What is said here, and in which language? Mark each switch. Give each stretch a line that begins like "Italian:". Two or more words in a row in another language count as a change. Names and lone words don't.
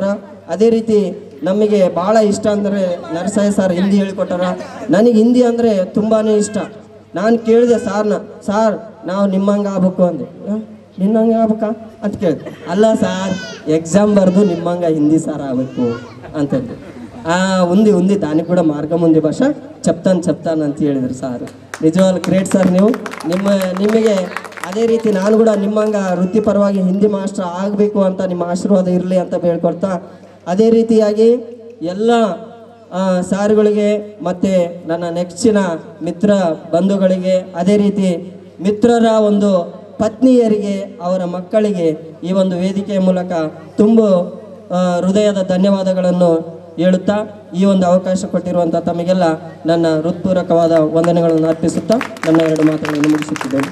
Kannada: ಅದೇ ರೀತಿ ನಮಗೆ ಭಾಳ ಇಷ್ಟ ಅಂದರೆ ನರಸಾಯ ಸರ್ ಹಿಂದಿ ಹೇಳ್ಕೊಟ್ಟಾರ. ನನಗೆ ಹಿಂದಿ ಅಂದರೆ ತುಂಬಾ ಇಷ್ಟ. ನಾನು ಕೇಳಿದೆ ಸಾರ್ನ, ಸಾರ್ ನಾವು ನಿಮ್ಮಂಗೆ ಆಗ್ಬೇಕು ಅಂದೆ. ನಿನ್ನಂಗೆ ಆಗ್ಬೇಕಾ ಅಂತ ಕೇಳಿದೆ. ಅಲ್ಲ ಸಾರ್, ಎಕ್ಸಾಮ್ ಬರೆದು ನಿಮ್ಮಂಗೆ ಹಿಂದಿ ಸಾರ್ ಆಗಬೇಕು ಅಂತಂದು.
Telugu: ఉంది దానికి కూడా మార్గం ఉంది భాష, చెప్తాను
Kannada: ಅಂತ ಹೇಳಿದ್ರು ಸಾರ್. ನಿಜವಾಗ್ಲೂ ಗ್ರೇಟ್ ಸರ್ ನೀವು. ನಿಮಗೆ ಅದೇ ರೀತಿ ನಾನು ಕೂಡ ನಿಮ್ಮಂಗೆ ವೃತ್ತಿಪರವಾಗಿ ಹಿಂದಿ ಮಾಸ್ಟರ್ ಆಗಬೇಕು ಅಂತ ನಿಮ್ಮ ಆಶೀರ್ವಾದ ಇರಲಿ ಅಂತ ಬೇಡ್ಕೊಳ್ತಾ, ಅದೇ ರೀತಿಯಾಗಿ ಎಲ್ಲ ಸಾರುಗಳಿಗೆ ಮತ್ತು ನನ್ನ ನೆಚ್ಚಿನ ಮಿತ್ರ ಬಂಧುಗಳಿಗೆ, ಅದೇ ರೀತಿ ಮಿತ್ರರ ಒಂದು ಪತ್ನಿಯರಿಗೆ, ಅವರ ಮಕ್ಕಳಿಗೆ ಈ ಒಂದು ವೇದಿಕೆಯ ಮೂಲಕ ತುಂಬ ಹೃದಯದ ಧನ್ಯವಾದಗಳನ್ನು ಹೇಳುತ್ತಾ ಈ ಒಂದು ಅವಕಾಶ ಕೊಟ್ಟಿರುವಂಥ ತಮಗೆಲ್ಲ ನನ್ನ ಹೃತ್ಪೂರ್ವಕವಾದ ವಂದನೆಗಳನ್ನು ಅರ್ಪಿಸುತ್ತಾ ನನ್ನ 2 ಮಾತುಗಳನ್ನು ಮುಗಿಸುತ್ತಿದ್ದೇನೆ.